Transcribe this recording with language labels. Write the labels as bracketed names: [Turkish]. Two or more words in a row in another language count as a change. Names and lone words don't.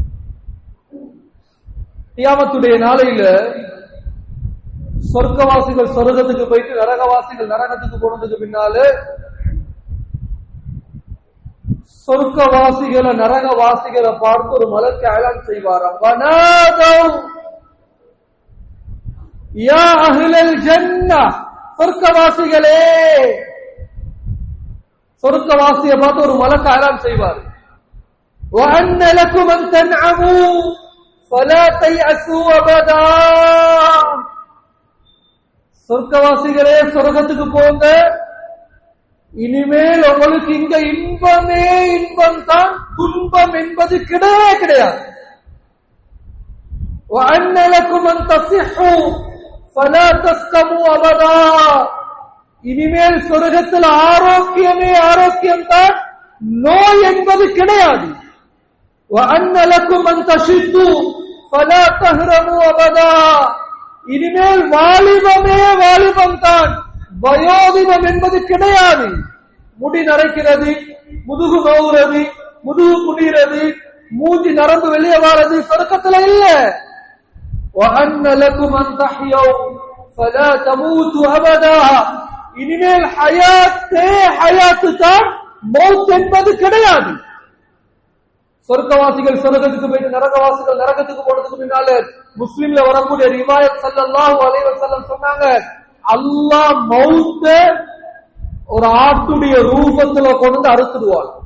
[Tamil] கியாமத்துடைய நாளையில சொர்க்கவாசிகள் சொர்க்கத்துக்கு போயிட்டு நரகவாசிகள் நரகத்துக்கு போனதுக்கு பின்னால சொர்க்கவாசிகளை நரகவாசிகளை பார்த்து ஒரு மலக்கு அயலான் செய்வாராம். [Arabic] ونادوا يا أهل الجنة [Tamil] சொர்க்கவாசிகளே, சொர்க்கவாசியை பார்த்து ஒரு மலக்கு ஆராம் செய்வார். [Arabic] وَأَنَّ لَكُمْ أَن تَنْعَمُوا فَلَا تَيْأَسُوا أَبَدًا. [Tamil] சொர்க்கவாசிகளே சொர்க்கத்துக்கு போங்க, இனிமேல் உங்களுக்கு இங்க இன்பமே இன்பம் தான், துன்பம் என்பது கிடையவே கிடையாது. [Arabic] وَأَنَّ لَكُمْ أَن تَصِحُّوا فَلَا تَسْقَمُوا أَبَدًا. [Tamil] இனிமேல் சொர்க்கத்தில் ஆரோக்கியமே ஆரோக்கியம் தான், நோய் என்பது கிடையாது. [Arabic] وَأَنَّ لَكُمْ أَن تَشِدُّوا فَلَا تَهْرَمُوا أَبَدًا. [Tamil] இனிமேல் வாலிபமே வாலிபம் தான், வயோதிபம் என்பது கிடையாது. முடி நரைக்கிறது, முதுகு நோவுறது, முதுகு குனிறது, மூஞ்சி நரம்பு வெளியே வாரது சொர்க்கத்துல இல்ல. [Arabic] وَأَنَّ لَكُمْ أَن تَحْيَوْا فَلَا تَمُوتُوا أَبَدًا. [Tamil] இனிமேல் ஹயாத்தே ஹயாத்து தான், மௌத் என்பது கிடையாது. சொர்க்கவாசிகள் சொர்க்கத்துக்கு போயிட்டு நரகவாசிகள் நரகத்துக்கு போனதுக்கு பின்னால முஸ்லிம்ல வரக்கூடிய ரிவாயத் [Arabic] صلى الله عليه وسلم [Tamil] சொன்னாங்க, அல்லாஹ் மௌத்த ஒரு ஆட்டுடைய ரூபத்துல கொண்டு அறுத்துடுவார்.